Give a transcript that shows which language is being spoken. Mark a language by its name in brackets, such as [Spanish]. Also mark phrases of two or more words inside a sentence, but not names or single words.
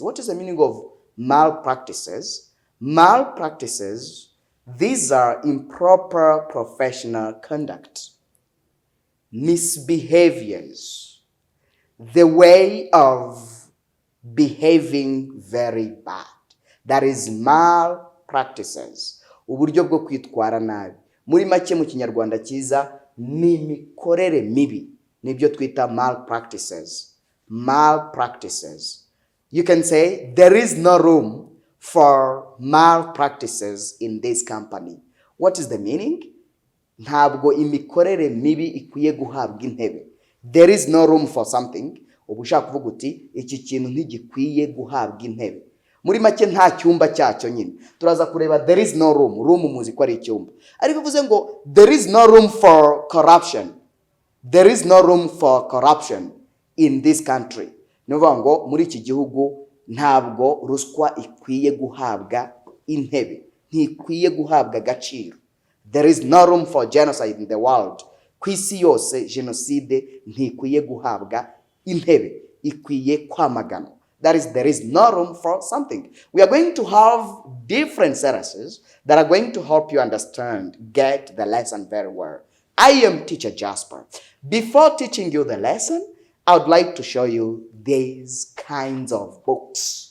[English] What is the meaning of malpractices? Malpractices, these are improper professional conduct, misbehaviors, the way of behaving very bad. That is malpractices. [Kinyarwanda] Uburyo bwo kwitwara nabi. Muri make mu Kinyarwanda cyiza ni imikorere mibi. Nibyo twita malpractices. [English] Malpractices. You can say there is no room for malpractices in this company. What is the meaning? [Kinyarwanda] Ntabwo imikorere mibi ikwiye guhabwa intebe. [English] There is no room for something. [Kinyarwanda] Ubu ushaka kuvuga uti iki kintu ntigikwiye guhabwa intebe. Muri make nta cyumba cyacyo nyine. Turaza kureba [English] there is no room. [Kinyarwanda] Room muzi ko ari icyumba. Ariko bivuze ngo [English] there is no room for corruption. There is no room for corruption in this country. [Kinyarwanda] Nuvuga ngo muri iki gihugu ntabwo ruswa ikwiye guhabwa intebe. Ntikwiye guhabwa agaciro. [English] There is no room for genocide in the world. [Kinyarwanda] Ku isi yose genocide ntikwiye guhabwa intebe. Ikwiye kwamagana. [English] That is, there is no room for something. We are going to have different sentences that are going to help you understand, get the lesson very well. I am Teacher Jasper. Before teaching you the lesson, I would like to show you these kinds of books.